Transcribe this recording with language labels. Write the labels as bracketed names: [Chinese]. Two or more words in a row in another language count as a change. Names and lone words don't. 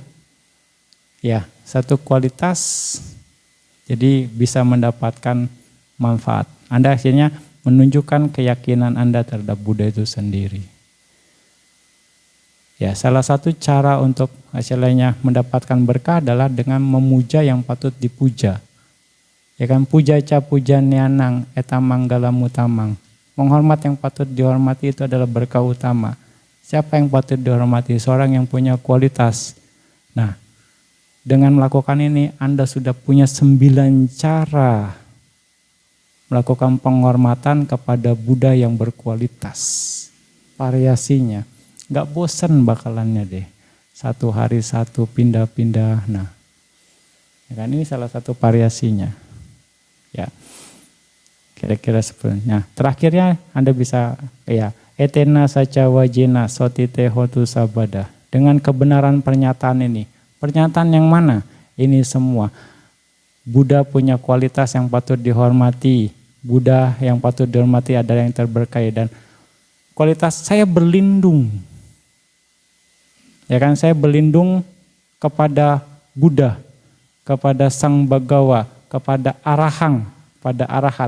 [Indonesian] Ya, satu kualitas jadi bisa mendapatkan manfaat. Anda akhirnya menunjukkan keyakinan Anda terhadap Buddha itu sendiri. Ya, salah satu cara untuk hasilnya mendapatkan berkah adalah dengan memuja yang patut dipuja. Ya kan, [Pali] puja ca puja nianang etamang galam utamang. [Indonesian] Menghormat yang patut dihormati itu adalah berkah utama. Siapa yang patut dihormati? Seorang yang punya kualitas. Nah, dengan melakukan ini Anda sudah punya 9 cara melakukan penghormatan kepada Buddha yang berkualitas. Variasinya. Gak bosan bakalannya deh. Satu hari satu pindah-pindah. Nah, ya kan, ini salah satu variasinya. Ya, kira-kira seperti. Nah, terakhirnya Anda bisa ya [Pali] etena saca wajena sotite hotu sabada. [Indonesian] Dengan kebenaran pernyataan ini. Pernyataan yang mana? Ini semua. Buddha punya kualitas yang patut dihormati. Buddha yang patut dihormati adalah yang terberkahi. Dan kualitas saya berlindung. Ya kan, saya berlindung kepada Buddha, kepada Sang Bagawa, kepada Arahang, pada Arahat.